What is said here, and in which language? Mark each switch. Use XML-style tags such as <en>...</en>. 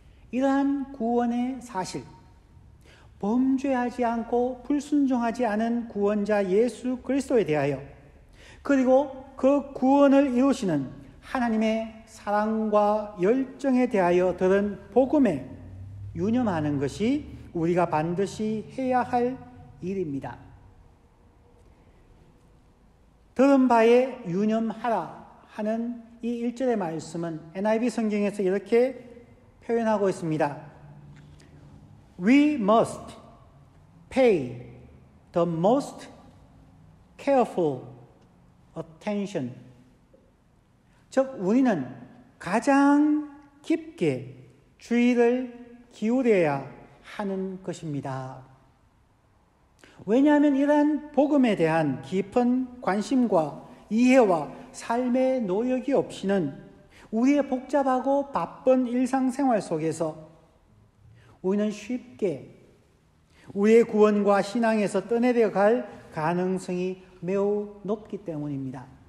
<ko>이러한 구원의 사실, 범죄하지 않고 불순종하지 않은 구원자 예수 그리스도에 대하여, 그리고 그 구원을 이루시는 하나님의 사랑과 열정에 대하여 들은 복음에 유념하는 것이 우리가 반드시 해야 할 일입니다. 들은 바에 유념하라 하는 이 1절의 말씀은 NIV 성경에서 이렇게 표현하고 있습니다.</ko> <en>We must pay the most careful attention.</en> <ko>즉, 우리는 가장 깊게 주의를 기울여야 하는 것입니다. 왜냐하면 이러한 복음에 대한 깊은 관심과 이해와 삶의 노력이 없이는 우리의 복잡하고 바쁜 일상생활 속에서 우리는 쉽게 우리의 구원과 신앙에서 떠내려 갈 가능성이 매우 높기 때문입니다.</ko>